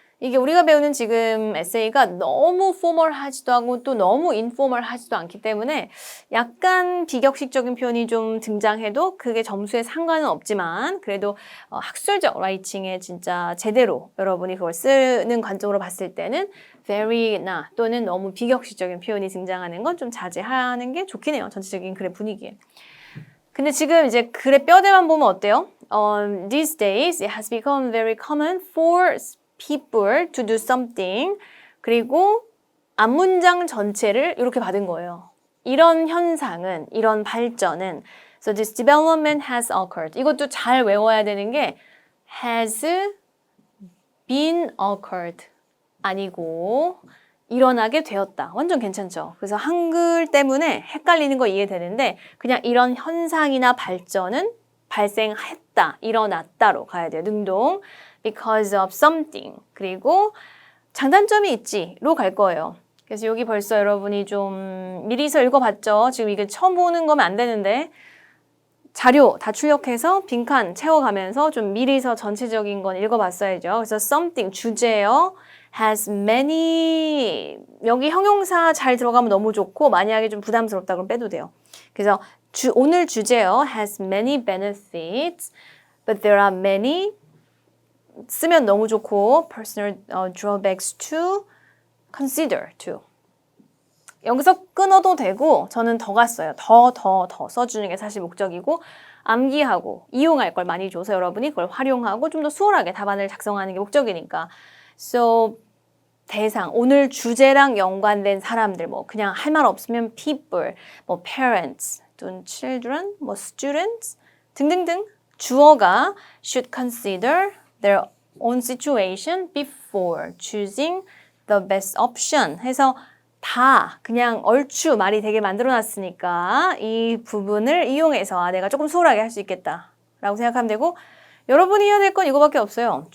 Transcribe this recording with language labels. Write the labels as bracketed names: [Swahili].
[Korean] 이게 우리가 배우는 지금 에세이가 너무 포멀하지도 않고 또 너무 인포멀하지도 않기 때문에 약간 비격식적인 표현이 좀 등장해도 그게 점수에 상관은 없지만 그래도 학술적 라이팅에 진짜 제대로 여러분이 그걸 쓰는 관점으로 봤을 때는 very나 또는 너무 비격식적인 표현이 등장하는 건 좀 자제하는 게 좋긴 해요. 전체적인 글의 분위기에. 근데 지금 이제 글의 뼈대만 보면 어때요? [English] These days it has become very common for people to do something. [Korean] 그리고 앞문장 전체를 이렇게 받은 거예요. 이런 현상은, 이런 발전은 [English] So this development has occurred. [Korean] 이것도 잘 외워야 되는 게 [English] has been occurred [Korean] 아니고 일어나게 되었다. 완전 괜찮죠? 그래서 한글 때문에 헷갈리는 거 이해되는데 그냥 이런 현상이나 발전은 발생했다, 일어났다로 가야 돼요. 능동. [English] Because of something. [Korean] 그리고 장단점이 있지로 갈 거예요. 그래서 여기 벌써 여러분이 좀 미리서 읽어봤죠? 지금 이게 처음 보는 거면 안 되는데 자료 다 출력해서 빈칸 채워가면서 좀 미리서 전체적인 건 읽어봤어야죠. 그래서 something 주제요. [English] has many [Korean] 여기 형용사 잘 들어가면 너무 좋고 만약에 좀 부담스럽다 그럼 빼도 돼요. 그래서 오늘 주제요. [English] has many benefits but there are many [Korean] 쓰면 너무 좋고 [English] personal drawbacks to consider too. [Korean] 여기서 끊어도 되고 저는 더 갔어요. 더 써주는 게 사실 목적이고 암기하고 이용할 걸 많이 줘서 여러분이 그걸 활용하고 좀 더 수월하게 답안을 작성하는 게 목적이니까 So 대상, 오늘 주제랑 연관된 사람들 뭐 그냥 할 말 없으면 people, 뭐 parents, 또는 children, 뭐 students 등등등 주어가 [English] should consider their own situation before choosing the best option [Korean] 해서 다 그냥 얼추 말이 되게 만들어놨으니까 이 부분을 이용해서 내가 조금 수월하게 할 수 있겠다라고 생각하면 되고 여러분이 해야 될 건 이거밖에 없어요.